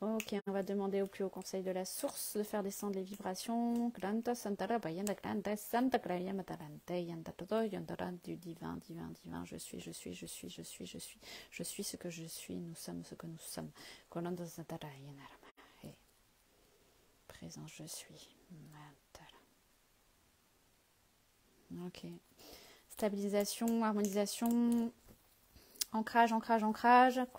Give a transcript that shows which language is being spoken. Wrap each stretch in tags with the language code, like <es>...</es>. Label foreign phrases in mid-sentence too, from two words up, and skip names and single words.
<fr>Ok, on va demander au plus haut conseil de la source de faire descendre les vibrations. Glanta Santara Bayanda Glanta Santa Graya Matarante Yanda Todo Yandara du divin, divin, divin. Je suis ce que je suis, nous sommes ce que nous sommes. Glanta Santara Yanarama. Et présent, je suis. Ok. Stabilisation, harmonisation, ancrage, ancrage, ancrage.</fr>